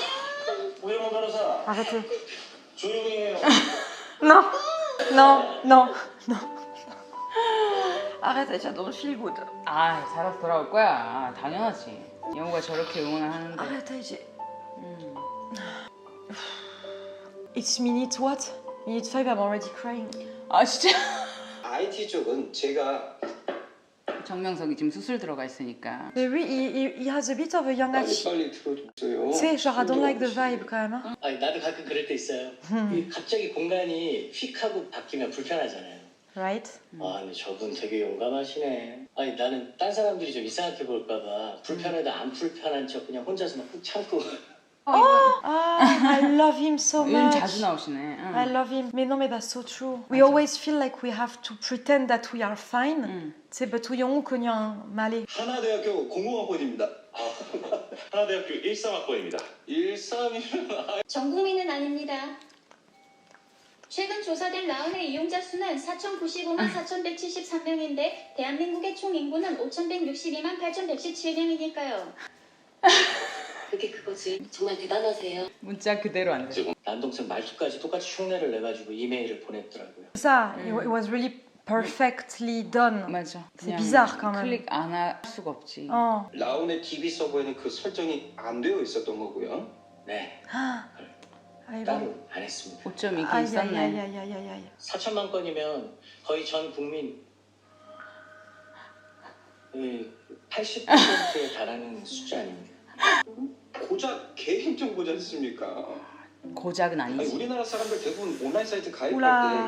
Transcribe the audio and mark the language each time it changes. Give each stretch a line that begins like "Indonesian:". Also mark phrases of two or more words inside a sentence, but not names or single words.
Korean: 우영호 변호사
French: Arrêtez.
Korean: 조용히 해요.
French: Non. Non, non, non. Arrête, j'adore le
English: feel good.
Korean: 아 살아서 돌아올 거야. 아, 당연하지. 영우가 저렇게 응원을 하는데.
French: Arrête, j'ai...
English: It's minute what? Minute 5, I'm already crying.
Korean: 아 진짜. IT 쪽은 제가 정명석이 지금 수술 들어가 있으니까.
French: Mais oui,
English: he has a bit of a young age.
Korean: 빨리 들어줬어요.
French: Tu sais, genre,
English: I don't like the vibe
French: quand même.
English: Hein?
Korean: 아니 나도 가끔 그럴 때 있어요. 이 갑자기 공간이 휙 하고 바뀌면 불편하잖아요.
English: Right?
Korean: 아 근데 저분 되게 용감하시네. 아니 나는 딴 사람들이 좀 이상하게 볼까봐 불편해도 안 불편한 척 그냥 혼자서 막 꾹 참고.
English: Ah, I love him so
Korean: 요즘
English: much.
Korean: 자주 나오시네. 응.
English: I love him.
French: Mais non, mais
English: that's so true. We always feel like we have to pretend that we are fine.
French: Tu sais,
Korean: but 우영우 그냥 말해. 하나대학교 공공학번입니다. 하나대학교 13학번입니다. 13이면 전 국민은 아닙니다. 최근 조사된 라운의 이용자 수는 4,095만 4,173명인데 대한민국의 총 인구는 5,162만 8,117명이니까요. 그게 그거지. 정말 대단하세요. 문자 그대로 안 돼. 남동생 말투까지 똑같이 흉내를 내가지고 이메일을 보냈더라고요.
French: Ça,
English: it was really perfectly done.
Korean: 맞아.
French: C'est
Korean: 그냥
French: bizarre quand même.
Korean: 클릭 안 할 수가 없지. Oh. 라운의 DB 서버에는 그 설정이 안 되어 있었던 거고요. 네,
French: Aïe,
Korean: 따로 안 했습니다. 어쩜 이게
French: aïe, aïe,
Korean: 있었네.
French: aïe, aïe, aïe, aïe.
Korean: 4천만 건이면 거의 전 국민 80%에 달하는 숫자 아닙니까? 고작 개인정보지 않습니까? 고작은 아니, 아니지. 우리나라 사람들 대부분 온라인 사이트 우라.